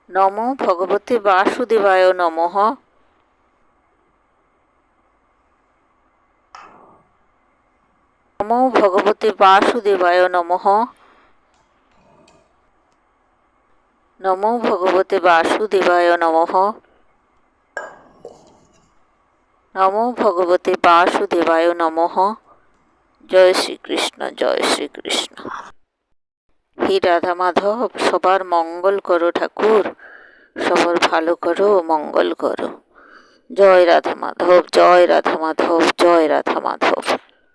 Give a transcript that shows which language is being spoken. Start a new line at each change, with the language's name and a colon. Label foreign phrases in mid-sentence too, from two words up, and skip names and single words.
Sanskrit: নমো ভগবতে বাসুদেবায় নমঃ। নমো ভগবতে বাসুদেবায় নমঃ। নমো ভগবতে বাসুদেবায় নমঃ। নমো ভগবতে বাসুদেবায় নমঃ।
Bangla: জয় শ্রীকৃষ্ণ, জয় শ্রীকৃষ্ণ। হে রাধা মাধব, সবার মঙ্গল করো ঠাকুর, সবার ভালো করো, মঙ্গল করো। জয় রাধা মাধব, জয় রাধা মাধব, জয় রাধা মাধব।